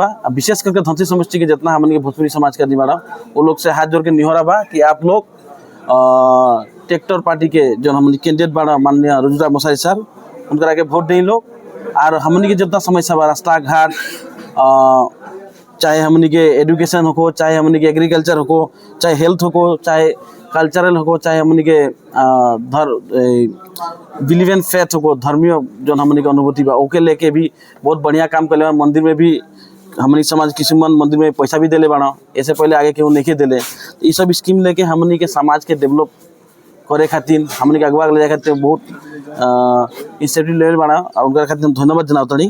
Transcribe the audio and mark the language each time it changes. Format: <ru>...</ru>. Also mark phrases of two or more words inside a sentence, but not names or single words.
<bho>विशेष करके धनसिरी समष्टि के जितना हमन के भोजपुरी समाज के आदमी बाड़ा वो लोग से हाथ जोड़ के निहोरा बा कि आप लोग ट्रैक्टर पार्टी के जो हमन कैंडिडेट बाड़ा माननीय रुजुजा मसारी सर उनका के वोट दें लोग और हमन के जितना समस्या बा रास्ता घाट चाहे हमनी के एजुकेशन हो, चाहे हमनी के एग्रीकल्चर हो, चाहे हेल्थ हो, चाहे कल्चरल हो, चाहे हमनी के</bho> <en>believe and faith</en> <bho>हो, धर्मीय जो हमनी के अनुभूति बा ओके लेके भी बहुत बढ़िया काम कर ले। मंदिर में भी हमनी समाज किसी मंदिर में पैसा भी देले बाड़ा, ऐसे पहले आगे केहू नहीं देले। ये सब स्कीम लेके हमनी के समाज के डेवलप करे खातिर हमनी के अगवा ले जाए खातिर बहुत इंसेंटिव लेवल बाड़ा और उनका खातिर धन्यवाद जनावतनी।</bho>